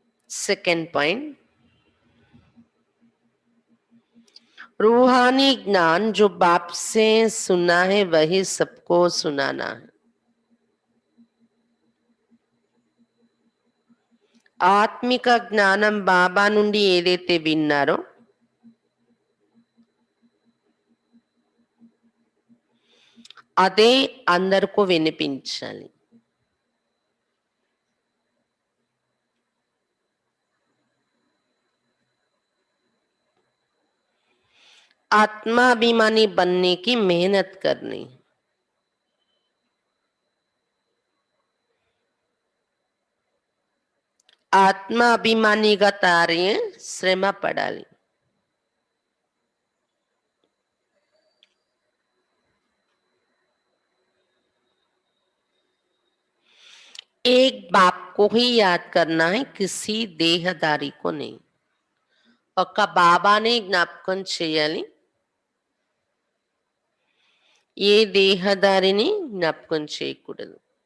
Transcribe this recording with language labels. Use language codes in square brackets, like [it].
[hi] Second point, रूहानी ज्ञान जो बाप से सुना है वही सबको सुनाना है. [te] ఆత్మిక జ్ఞానం బాబా నుండి ఏదైతే విన్నారో అదే అందరికీ వినిపించాలి. [hi] आत्माभिमानी बनने की मेहनत करनी. [te] ఆత్మాభిమానిగా తారే శ్రమ పడాలి. [hi] एक बाप को ही याद करना है, किसी देहदारी को नहीं. [te] ఒక్క బాబానే జ్ఞాపకం చేయాలి, ఏ దేహదారిని జ్ఞాపకం చేయకూడదు.